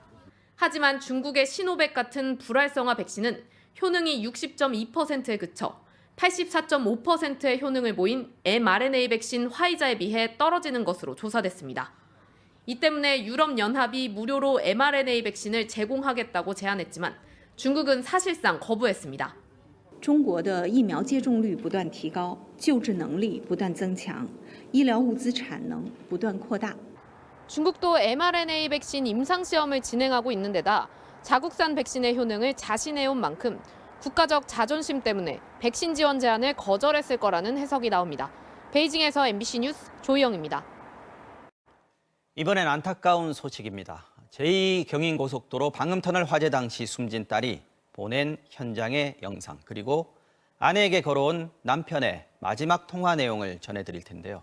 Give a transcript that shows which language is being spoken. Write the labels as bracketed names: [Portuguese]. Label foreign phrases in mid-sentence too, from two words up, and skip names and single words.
[Korean] 하지만 중국의 시노백 같은 불활성화 백신은 효능이 60.2%에 그쳐 84.5%의 효능을 보인 mRNA 백신 화이자에 비해 떨어지는 것으로 조사됐습니다. 이 때문에 유럽연합이 무료로 mRNA 백신을 제공하겠다고 제안했지만 중국은 사실상 거부했습니다. [Chinese] 中国的疫苗接种率不断提高，救治能力不断增强，医疗物资产能不断扩大。 [Korean] 중국도 mRNA 백신 임상시험을 진행하고 있는 데다 자국산 백신의 효능을 자신해온 만큼 국가적 자존심 때문에 백신 지원 제안을 거절했을 거라는 해석이 나옵니다. 베이징에서 MBC 뉴스 조희영입니다. 이번엔 안타까운 소식입니다. 제2경인고속도로 방음터널 화재 당시 숨진 딸이 보낸 현장의 영상 그리고 아내에게 걸어온 남편의 마지막 통화 내용을 전해드릴 텐데요.